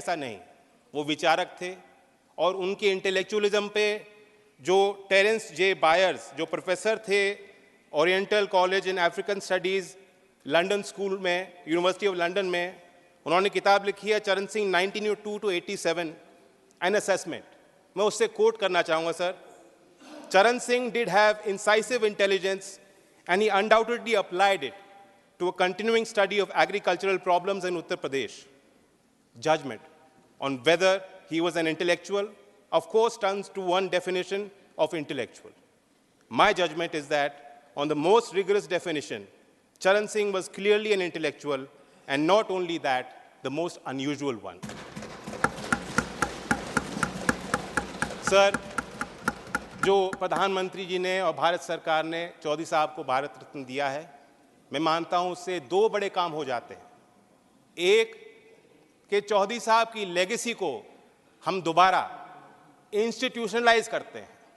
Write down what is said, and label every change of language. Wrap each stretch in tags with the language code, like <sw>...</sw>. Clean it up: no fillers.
<hi>ऐसा नहीं, वो विचारक थे और उनके इंटेलेक्चुअलिज्म पे जो टेरेंस जे बायर्स, जो प्रोफेसर थे oriental college in African studies London school में, यूनिवर्सिटी ऑफ लंदन में, उन्होंने किताब लिखी है चरण सिंह 1902 to 87 एन असेसमेंट। मैं उससे कोट करना चाहूँगा सर।</hi> <en>Charan Singh did have incisive intelligence and he undoubtedly applied it to a continuing study of agricultural problems in Uttar Pradesh. Judgment on whether he was an intellectual, of course, turns to one definition of intellectual. My judgment is that on the most rigorous definition, Charan Singh was clearly an intellectual, and not only that, the most unusual one.</en> <hi>Sir, जो प्रधानमंत्री जी ने और भारत सरकार ने चौधरी साहब को भारत रत्न दिया है, मैं मानता हूं उससे दो बड़े काम हो जाते हैं। एक कि चौधरी साहब की लेगेसी को हम दोबारा इंस्टीट्यूशनलाइज करते हैं।</hi>